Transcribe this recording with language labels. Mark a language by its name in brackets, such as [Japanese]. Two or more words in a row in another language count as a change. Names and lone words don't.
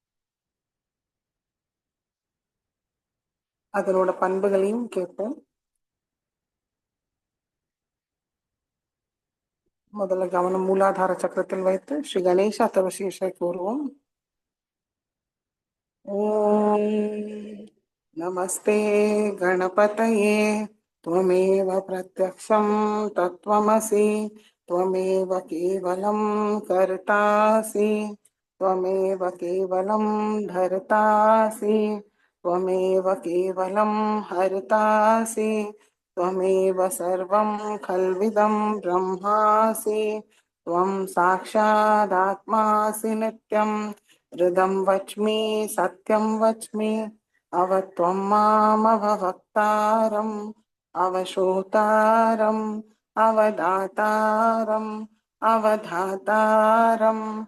[Tamil] அதனோட பண்புகளையும் கேட்போம். முதல்ல கவனம் மூலாதார சக்கரத்தில் வைத்து ஸ்ரீ கணேசா தவசீஷை கூறுவோம். [Sanskrit] ओम् नमस्ते गणपतये त्वमेव प्रत्यक्षं तत्त्वमसि त्वमेव केवलं कर्तासि त्वमेव केवलं धर्तासि त्वमेव केवलं हर्तासि त्वमेव सर्वं खल्विदं ब्रह्मासि त्वं साक्षादात्मासि नित्यं हृदं वच्मि सत्यं वच्मि अवत्वं मामवक्तारम् अवशोतारम् अवदातारम् अवधातारम्